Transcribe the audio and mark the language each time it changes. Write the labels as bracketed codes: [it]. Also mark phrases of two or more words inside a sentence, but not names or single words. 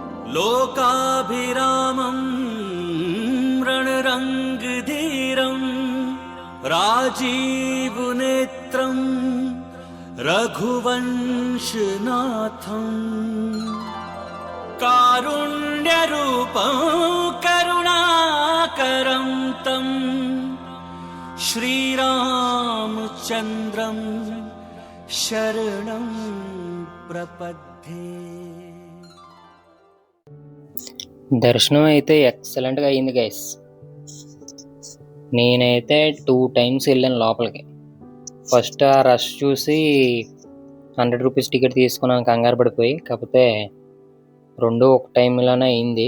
[sa] लोकाभिरामं रणरङ्गधीरं राजीवनेत्रं रघुवंशनाथं कारुण्यरूपं करुणाकरं तं श्रीरामचन्द्रं शरणं प्रपद्ये. [te] దర్శనం అయితే ఎక్సలెంట్గా అయింది గైస్. నేనైతే 2 times వెళ్ళాను లోపలికి. ఫస్ట్ ఆ రష్ చూసి 100 రూపీస్ టికెట్ తీసుకున్నాను కంగారు పడిపోయి. కాకపోతే రెండు ఒక టైంలోనే అయింది.